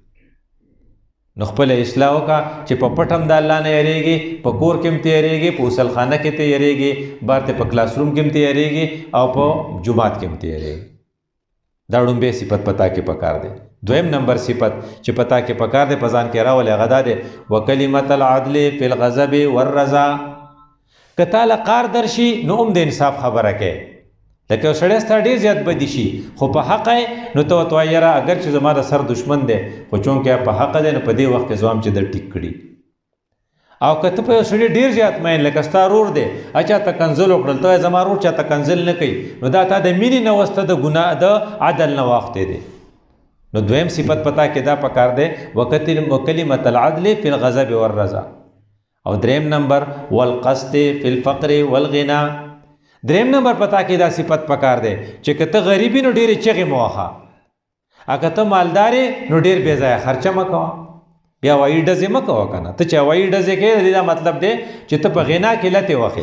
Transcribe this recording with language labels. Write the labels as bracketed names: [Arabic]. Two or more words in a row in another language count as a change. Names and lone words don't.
[Pashto] نو خپله اصلاح وکړه چې په پټ هم د الله نه یېرېږي، په کور کې هم ته یېرېږي، په غسلخانه کې ته یېرېږي، بار ته په کلاس روم کې هم ته یېرېږي او په جومات کې هم ته یېرېږي. دا ړومبی صفت پتا کې پکار دی. دویم نمبر صفت چې پتا کې پکار دی په ځان کې راولې هغه دا دی [Arabic] وکلمت العدل فی الغضب والرضا. [Pashto] که تاله قار درشي نو هم د انصاف خبره کوي، لکه یو سړی ستا ډېر زیات بدي شي خو په حق یې نو ته ورته وایې یاره اگر چې زما د سر دشمن دی خو چونکې په حقه دی نو په دې وخت کې زه هم چې در ټیک کړي. او که ته په یو سړي ډېر زیات مین لکه ستا رور دی چا ته کنځل وکړل، ته زما رور چا ته کنځل نه کوي، نو دا تا د مینې نه وسته د ګناه د عدل نه واختی دی. نو دویم صفت پتا کې دا پکار دی [Arabic] وکلمت العدل فی الغضب والرضا. [Pashto] او دریم نمبر [Arabic] والقسط فی الفقر والغنا. [Pashto] دریم نمبر پتا کې دا صفت پکار دی چې که ته غریبي نو ډېرې چغې مه وهه، اگه ته مالدارې نو ډېر بې ځایه خرچه مه کوه، بیا هوایي ډزې مه کوه که نه. ته چې هوایي ډزې کوې د دې دا مطلب دی چې ته په غنا کې لتې وخې.